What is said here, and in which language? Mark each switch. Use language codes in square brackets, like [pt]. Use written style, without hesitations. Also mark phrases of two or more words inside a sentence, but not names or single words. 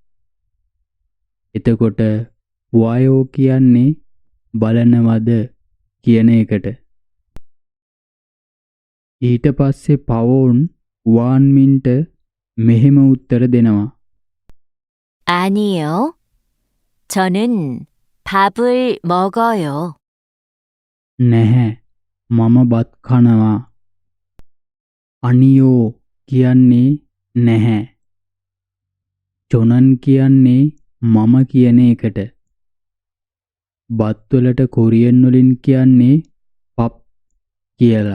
[si] එතකොට වයෝ කියන්නේ බලනවද කියන එකට. ඊට පස්සේ පවෝන් වාන්මින්ට මෙහෙම උත්තර දෙනවා. [ko] 아니요. 저는 밥을 먹어요. [si] නැහැ. මම බත් කනවා. අනියෝ කියන්නේ නැහැ. චොනන් කියන්නේ මම කියන එකට. බත්වලට කොරියන් වලින් කියන්නේ පප් කියලා.